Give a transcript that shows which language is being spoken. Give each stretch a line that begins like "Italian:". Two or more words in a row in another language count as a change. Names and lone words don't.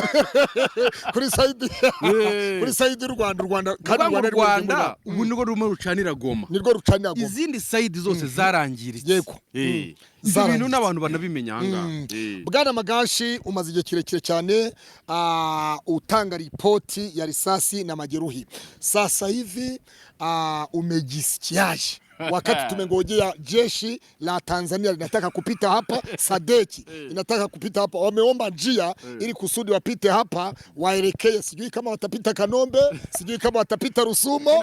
Kinyarwanda: Kuri side y'u Rwanda kandi Rwanda ubu nirwo rumo rucanira Goma. Nirwo rucanira Goma. Izindi side zose zarangiritse. Yego. Ibintu n'abantu banabimenya hanga. Bwana Magashi umaze igihe kirekire cyane utanga ripoti ya risasi na majeruhi.
Swahili: Sasa hivi umejisikiaje wakati tumengojea jeshi la Tanzania linataka kupita hapa, Sadeki inataka kupita hapa, wameomba njia ili kusudi wapite hapa waelekee, sijui kama watapita Kanombe, sijui kama watapita Rusumo.